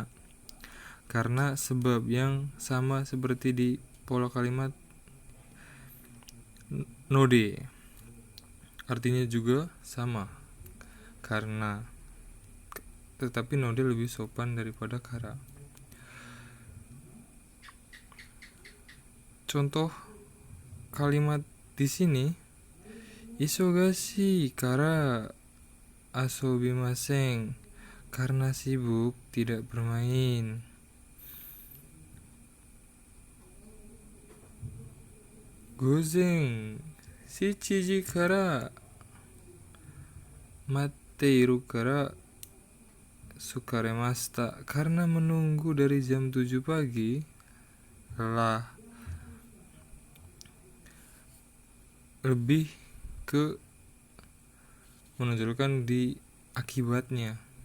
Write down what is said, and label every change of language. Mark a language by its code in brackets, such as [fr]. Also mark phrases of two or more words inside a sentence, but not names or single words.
[id] Karena sebab yang sama seperti di pola kalimat node. Artinya juga sama. Karena. Tetapi node lebih sopan daripada kara. Contoh kalimat di sini, [ja] 忙しいから遊びません, [id] karena sibuk tidak bermain. [ja] 午前七時から待っているから疲れました. [id] Karena menunggu dari jam 7 pagi, lah lebih ke menonjolkan di akibatnya.